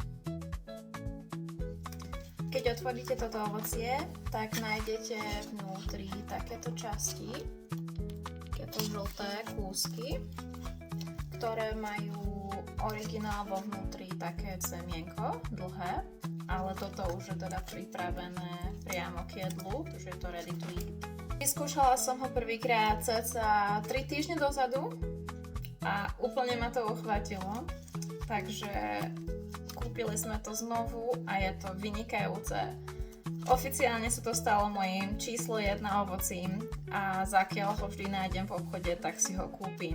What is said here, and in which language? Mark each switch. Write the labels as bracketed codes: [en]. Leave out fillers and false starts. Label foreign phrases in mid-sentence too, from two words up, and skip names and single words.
[sk] Keď otvoríte toto ovocie, tak nájdete vnútri takéto časti, takéto žlté kúsky, ktoré majú originál vo vnútri také semienko, dlhé, ale toto už je teda pripravené priamo k jedlu, takže je to [en] ready to eat. [sk] Vyskúšala som ho prvýkrát cca 3 týždne dozadu a úplne ma to uchvátilo, takže kúpili sme to znovu a je to vynikajúce. Oficiálne sa to stalo mojím číslo 1 ovocím a zakiaľ ho vždy nájdem v obchode, tak si ho kúpim.